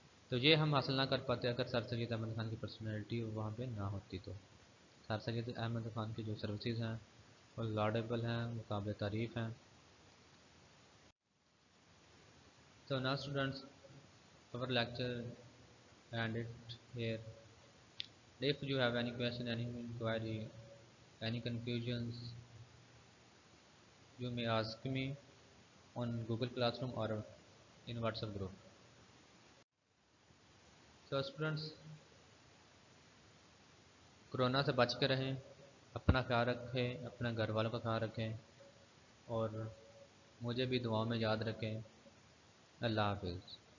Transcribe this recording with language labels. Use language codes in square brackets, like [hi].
[ur] تو یہ ہم حاصل نہ کر پاتے اگر سر سید احمد خان کی پرسنالٹی وہاں پہ نہ ہوتی۔ تو سر سید احمد خان کی جو سروسز ہیں وہ لاڈیبل ہیں، وہ قابل تعریف ہیں۔ [en] So now students, our lecture ended here. If you have any question, any inquiry, any confusions, you may ask me on Google Classroom or in WhatsApp group. So students, [ur] corona سے بچ کے رہیں، اپنا خیال رکھیں، اپنے گھر والوں کا خیال رکھیں، اور مجھے بھی دعاؤں میں یاد رکھیں۔ اللہ حافظ۔